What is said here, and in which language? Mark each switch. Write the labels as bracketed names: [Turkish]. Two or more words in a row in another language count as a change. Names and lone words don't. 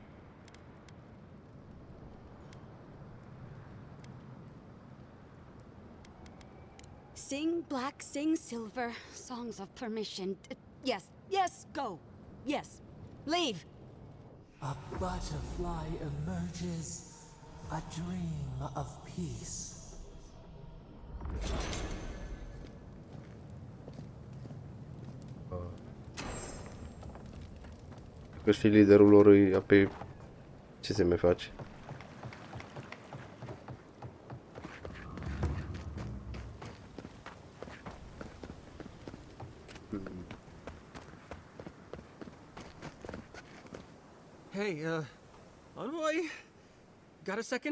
[English] Sing black, sing silver, songs of permission. Yes, yes, go. Yes, leave. A butterfly emerges, a dream of peace. [Romanian] Că și liderul lor e pe... Ce se mai face? [English] Hey, Envoy? Got a second?